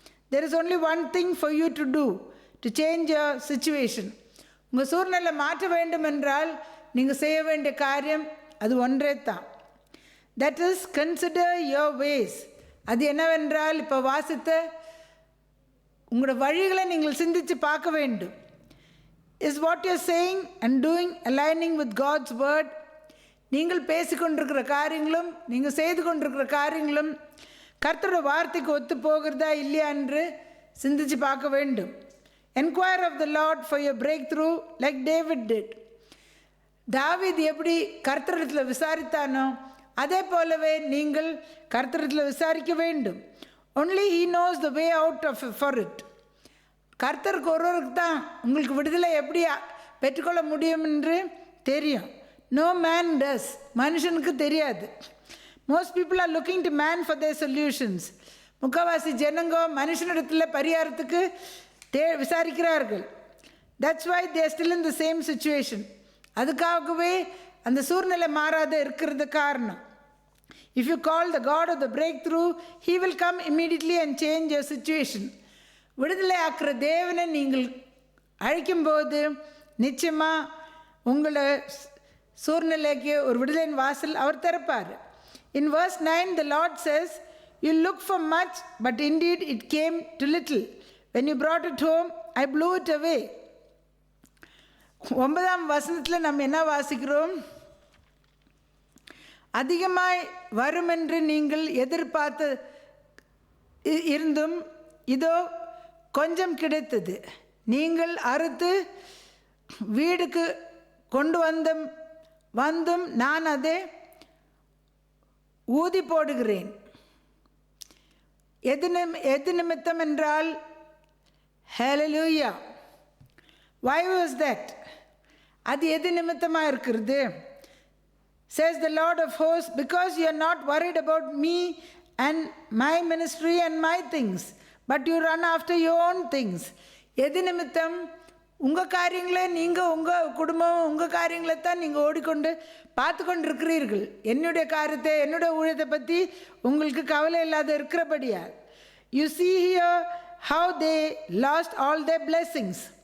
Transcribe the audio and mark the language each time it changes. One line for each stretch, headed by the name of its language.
English: There is only one thing for you to do to change your situation.
Tamil: உங்கள் சூழ்நிலை மாற்ற வேண்டும் என்றால் நீங்கள் செய்ய வேண்டிய காரியம் அது ஒன்றே தான்.
English: That is, consider your ways.
Tamil: அது என்னவென்றால், இப்போ வாசித்த உங்களோட வழிகளை நீங்கள் சிந்தித்து பார்க்க வேண்டும்.
English: Is what you are saying and doing aligning with God's word?
Tamil: நீங்கள் பேசிக்கொண்டிருக்கிற காரியங்களும் நீங்கள் செய்து கொண்டிருக்கிற காரியங்களும் கர்த்தருடைய வார்த்தைக்கு ஒத்து போகிறதா இல்லையா என்று சிந்தித்து பார்க்க வேண்டும்.
English: Enquire of the Lord for your breakthrough like David did.
Tamil: தாவீது எப்படி கர்த்தரிடத்தில் விசாரித்தானோ அதே போலவே நீங்கள் கர்த்தரிடத்தில் விசாரிக்க வேண்டும்.
English: Only he knows the way out for it.
Tamil: கர்த்தருக்கு ஒருவருக்கு தான் உங்களுக்கு விடுதலை எப்படி பெற்றுக்கொள்ள முடியும் என்று தெரியும்.
English: No man does.
Tamil: மனுஷனுக்கு தெரியாது.
English: Most people are looking to man for their solutions.
Tamil: முக்கால்வாசி ஜனங்கோ மனுஷனிடத்தில் பரிகாரத்துக்கு விசாரிக்கிறார்கள்.
English: That's why they are still in the same situation.
Tamil: அதுக்காகவே அந்த சூழ்நிலை மாறாத இருக்கிறது காரணம்.
English: If you call the God of the breakthrough, he will come immediately and change your situation.
Tamil: விடுதலை ஆக்குற தேவனை நீங்கள் அழைக்கும்போது நிச்சயமாக உங்களை சூழ்நிலைக்கு ஒரு விடுதலின் வாசல் அவர் திறப்பார்.
English: In verse 9 the Lord says, you look for much, but indeed it came to little. When you brought it home, I blew it away.
Tamil: 9ஆம் வசனத்தில் நம்ம என்ன வாசிக்கிறோம்? அதிகமாய் வரும் என்று நீங்கள் எதிர்பார்த்து இருந்தும் இதோ கொஞ்சம் கிடைத்தது. நீங்கள் அறுத்து வீடுக்கு கொண்டு வந்தும் நான் அதை ஊதி போடுகிறேன். எது நிமித்தம் என்றால், Hallelujah.
English: Why was that?
Tamil: அது எது நிமித்தமாக இருக்கிறது?
English: Says the Lord of hosts, because you are not worried about me and my ministry and my things, but you run after your own things.
Tamil: எது நிமித்தம்? உங்கள் காரியங்களே நீங்கள் உங்கள் குடும்பம் உங்கள் காரியங்களை தான் நீங்கள் ஓடிக்கொண்டு பார்த்து கொண்டு இருக்கிறீர்கள். என்னுடைய காரியத்தை என்னுடைய ஊழியத்தை பற்றி உங்களுக்கு கவலை இல்லாத இருக்கிறபடியா.
English: You see here how they lost all their blessings.